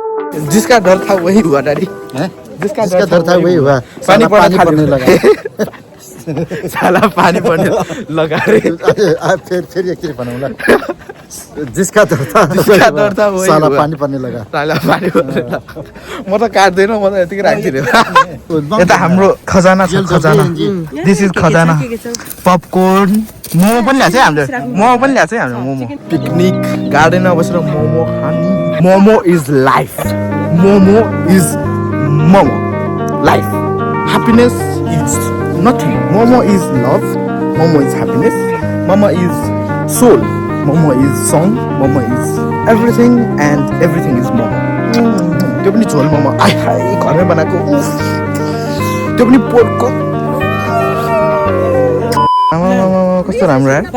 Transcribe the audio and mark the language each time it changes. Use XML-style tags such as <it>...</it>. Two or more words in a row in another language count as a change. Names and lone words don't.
<hi>जिसका डर था वही हुआ डैडी हैं? जिसका जिसका डर था वही हुआ पानी पानी पड़ने लगा</hi> <ne>साला पानी पर्ने लगा रे</ne> <hi>फिर</hi> <ne>एकचोटि बनाउँला</ne> <hi>जिसका डर था वही साला हुआ।</hi> <ne>पानी पर्ने लगा साला पानी पर्ने लगा म त काट्दैन म त यतिकै राखिदिनु यता हाम्रो खजाना छ खजाना</ne> <en>this is</en> <ne>खजाना पपकर्न मोमो पनि ल्याएको है हामीले मोमो पनि ल्याएको है हामीले मोमो पिकनिक गार्डनमा बसेर मोमो</ne> <en>खाने momo is life momo is momo life happiness is nothing momo is love momo is happiness momo is soul momo is song momo is everything and everything is momo</en> <ne>त्यो पनि झोल मोमो आइ हाई घरमै बनाएको उफ त्यो पनि पोर्कको कस्तो राम्रो यार</ne>